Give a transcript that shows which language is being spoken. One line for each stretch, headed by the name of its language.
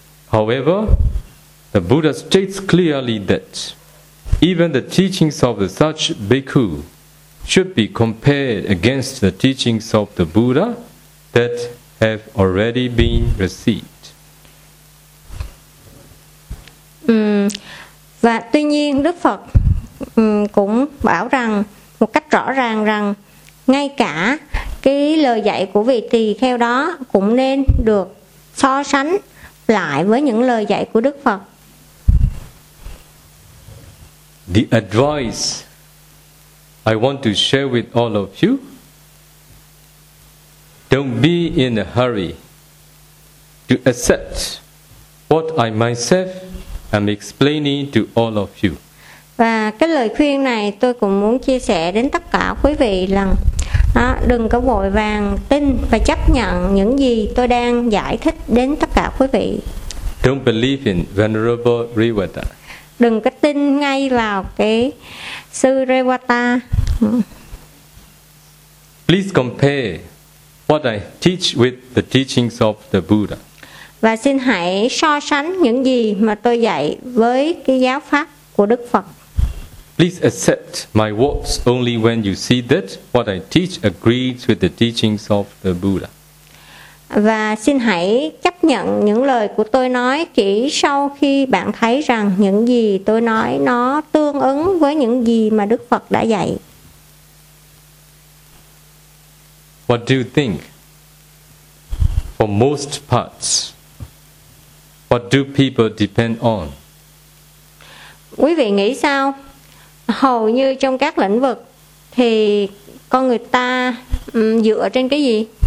English: However, the Buddha states clearly that even the teachings of such bhikkhu should be compared against the teachings of the Buddha that have already been received.
Vietnamese: Và tuy nhiên Đức Phật cũng bảo rằng một cách rõ ràng rằng ngay cả cái lời dạy của vị tỳ kheo đó cũng nên được so sánh lại với những lời dạy của Đức Phật.
English: The advice I want to share with all of you. Don't be in a hurry to accept what I myself am explaining to all of you.
Vietnamese: Và cái lời khuyên này tôi cũng muốn chia sẻ đến tất cả quý vị là đó, đừng có vội vàng tin và chấp nhận những gì tôi đang giải thích đến tất cả quý vị.
English: Don't believe in Venerable Rewata.
Vietnamese: Đừng có tin ngay vào cái sư Rewata.
English: Please compare what I teach with the teachings of the Buddha.
Vietnamese: Và xin hãy so sánh những gì mà tôi dạy với cái giáo pháp của Đức Phật.
English: Please accept my words only when you see that what I teach agrees with the teachings of the Buddha.
Vietnamese: Và xin hãy chấp nhận những lời của tôi nói chỉ sau khi bạn thấy rằng những gì tôi nói nó tương ứng với những gì mà Đức Phật đã dạy.
English: What do you think? For most parts, what do people depend on?
Vietnamese: Quý vị nghĩ sao? Hầu như trong các lĩnh vực thì con người ta dựa trên cái gì?